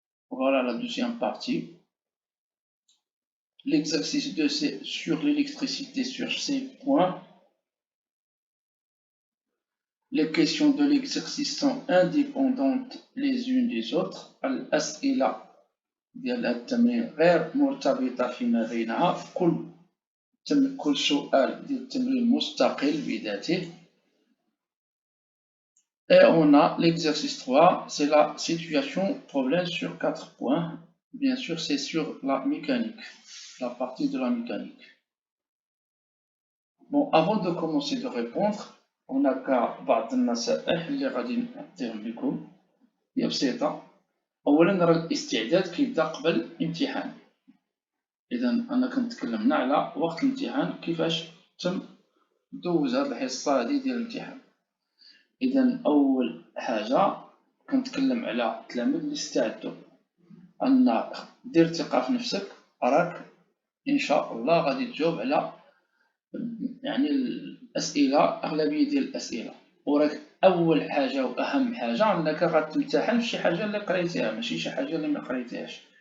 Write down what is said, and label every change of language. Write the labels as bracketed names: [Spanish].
[French] Voilà la deuxième partie. L'exercice 2, c'est sur l'électricité sur ces points. Les questions de l'exercice sont indépendantes les unes des autres. [Arabic] الأسئلة ديال التمرين غير مرتبطة فيما بينها. كل سؤال ديال التمرين مستقل بذاته. [French] Et on a l'exercice 3, c'est la situation problème sur 4 points. Bien sûr, c'est sur la mécanique, la partie de la mécanique. Bon, avant de commencer de répondre, on a [Arabic] بعض النصائح اللي غادي نديهم لكم. هي بسيطة. أولا نرى الاستعداد كيبدا قبل الامتحان. إذا أنا كنتكلمنا على وقت الامتحان كيفاش تم دوز هاد الحصة هادي ديال الامتحان. إذا أول حاجة كنتكلم على التلاميذ اللي استعدوا، أن دير ثقة في نفسك، راك إن شاء الله غادي تجاوب على يعني الأسئلة، أغلبية ديال الأسئلة، وراك أول حاجة وأهم حاجة أنك غتمتحن في شي حاجة اللي قريتيها ماشي شي حاجة اللي ما قريتيهاش.